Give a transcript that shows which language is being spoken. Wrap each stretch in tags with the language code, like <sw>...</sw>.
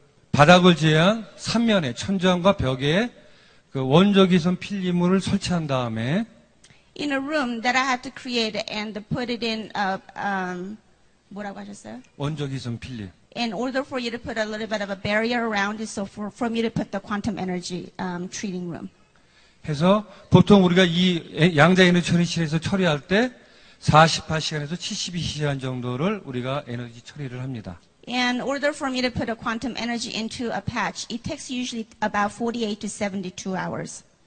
<ko>바닥을 제한 3면에 천장과 벽에 원적이선 필름을 설치한 다음에</ko> <en>in a room that I had to create and put it in</en> <ko>뭐라고 하셨어요? 원적이선 필름.</ko> <en>In order for you to put a little bit of a barrier around it, so for me to put the quantum energy treating room.</en> <ko>해서 보통 우리가 이 양자 에너지 처리실에서 처리할 때 48시간에서 72시간 정도를 우리가 에너지 처리를 합니다.</ko> <en>In order for me to put a quantum energy into a patch, it takes usually about 48 to 72 hours.</en>